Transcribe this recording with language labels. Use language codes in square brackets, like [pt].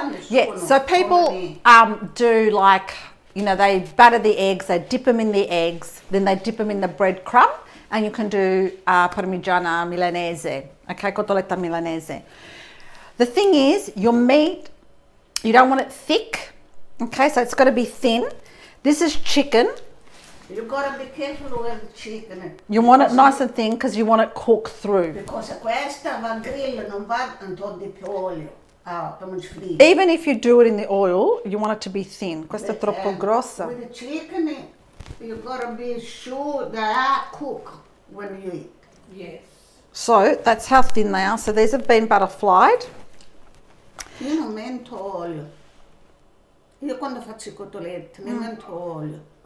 [en] Yeah, so people do like, you know, they batter the eggs, they dip them in the eggs, then they dip them in the breadcrumb, and you can do parmigiana milanese, okay, cotoletta milanese. The thing is, your meat, you don't want it thick, okay, so it's got to be thin. This is chicken. You gotta be careful with chicken. You want it nice and thin because you want it cooked through. Because [it] questa va grill, non va tanto di più olio. [en] Even if you do it in the oil, you want it to be thin. [it] Questa è troppo grossa. [en] With the chicken, you gotta be sure they are cooked when you eat. Yes. So that's how thin they are. So these have been butterflied. [it] Io non metto olio. Io quando faccio i cotolette non metto olio.